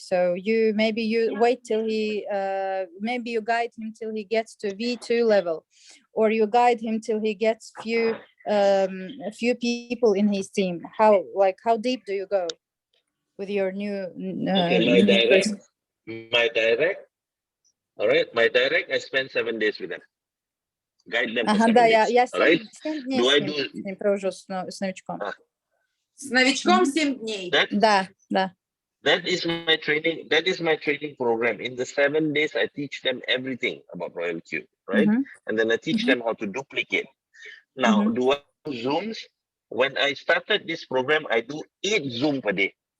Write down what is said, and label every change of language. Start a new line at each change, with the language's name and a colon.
English: So you wait till he maybe you guide him till he gets to V2 level, or you guide him till he gets a few people in his team. How deep do you go with your new person? My direct, all right, my direct, I spend 7 days with them. Guide them for 7
Russian: да,
English: days.
Russian: я
English: All right?
Russian: 7 дней с ним провожу, с новичком. С новичком 7 дней. Да.
English: That is my training. That is my training program. In the 7 days, I teach them everything about RoyalQ, right? And then I teach them how to duplicate. Now, do I do Zooms? When I started this program, I do 8 Zoom per day.